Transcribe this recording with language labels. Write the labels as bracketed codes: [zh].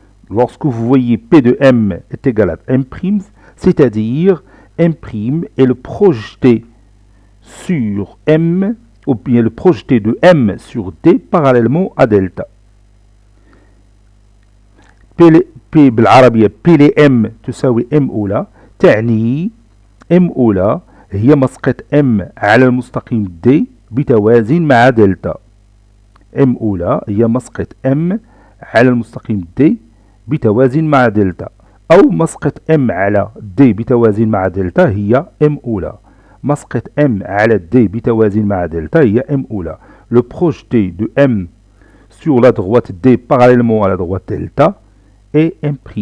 [fr] Lorsque vous voyez P de M est égal à M', c'est-à-dire M' est le projeté sur M, ou bien le projeté de M sur D parallèlement à delta. [ar] P بالعربية P لM تساوي M أولى، تعني M أولى هي مسقط M على المستقيم D بتوازن مع دلتا. M أولى هي مسقط M على المستقيم D بتوازن مع دلتا، أو مسقط M على D بتوازن مع دلتا هي M أولى. مسقط M على D بتوازن مع دلتا هي M أولى. [fr] Le projeté de M sur la droite D parallèlement à la droite delta est M'.